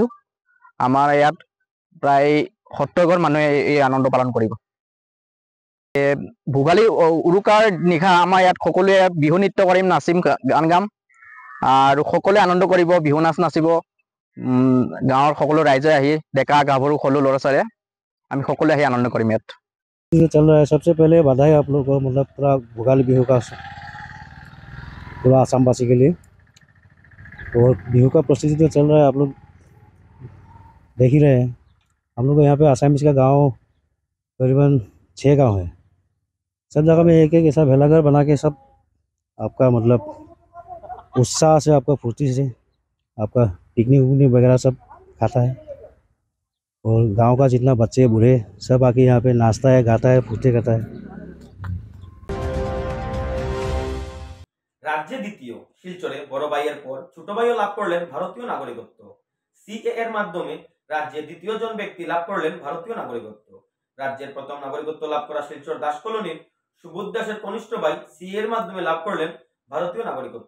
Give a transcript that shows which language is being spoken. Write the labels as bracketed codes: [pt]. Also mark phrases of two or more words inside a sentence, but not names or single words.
[as] আমাৰ ইয়াত প্ৰায় 70 ঘৰ মানুহে এই আনন্দ পালন কৰিব। ভোগালী উৰুকাৰ নিশা আমাৰ ইয়াত সকলোৱে বিহু নৃত্য কৰিম, নাচিম, গান গাম, আৰু সকলোৱে আনন্দ কৰিব, বিহু নাচ নাচিব। গাঁৱৰ সকলো ৰাইজে আহি, ডেকা গাভৰু সৰু ল'ৰা ছোৱালীয়ে আমি সকলোৱে আহি আনন্দ কৰিম ইয়াত। [hi] चल रहा है। सबसे पहले बधाई आप लोगों को, मतलब पूरा भोगाली बिहू का पूरा आसामवासी के लिए। और बिहू का प्रस्तुति जो चल रहा है आप लोग देख ही रहे हैं। हम लोग यहाँ पे आसामीज का गांव करीबन 6 गांव है। सब जगह में एक ऐसा भेलाघर बना के सब आपका मतलब उत्साह से, आपका फुर्ती से आपका पिकनिक उकनिक वगैरह सब खाता है। और गांव का जितना बच्चे बूढ़े सब आके यहाँ पे नाचता है, गाता है, फुर्ती करता है। [bn] রাজ্যে দ্বিতীয় শিলচরে বড় ভাইয়ের পর ছোট ভাইও লাভ করলেন ভারতীয় নাগরিকত্ব। সিএ এর মাধ্যমে রাজ্যে দ্বিতীয় জন ব্যক্তি লাভ করলেন ভারতীয় নাগরিকত্ব। রাজ্যের প্রথম নাগরিকত্ব লাভ করা শিলচর দাস কলোনির সুবোধ দাসের কনিষ্ঠ ভাই সিএ এর মাধ্যমে লাভ করলেন ভারতীয় নাগরিকত্ব।